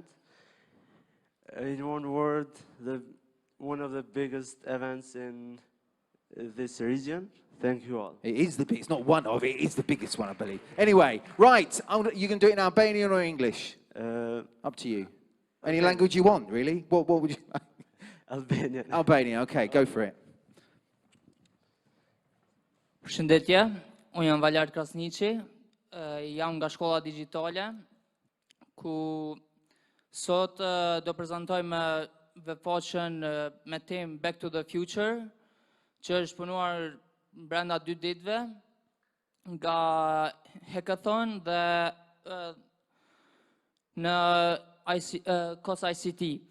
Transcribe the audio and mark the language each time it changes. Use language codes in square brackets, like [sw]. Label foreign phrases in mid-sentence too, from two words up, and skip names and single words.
[en] In one word, one of the biggest events in this region. Thank you all. It is the big, it's not one of, it is the biggest one, I believe. Anyway, right, you can do it in Albanian or English? Up to you. Any language you want, really? What would you like? Albanian. Albanian, okay, go for it. [sq] Përshëndetje, unë jam Valar Krasniqi, jam nga shkolla digjitale, ku sot do prezantojmë veçfaqen me temë Back to the Future, që është punuar brenda 2 ditëve nga hackathon dhe në KosICT.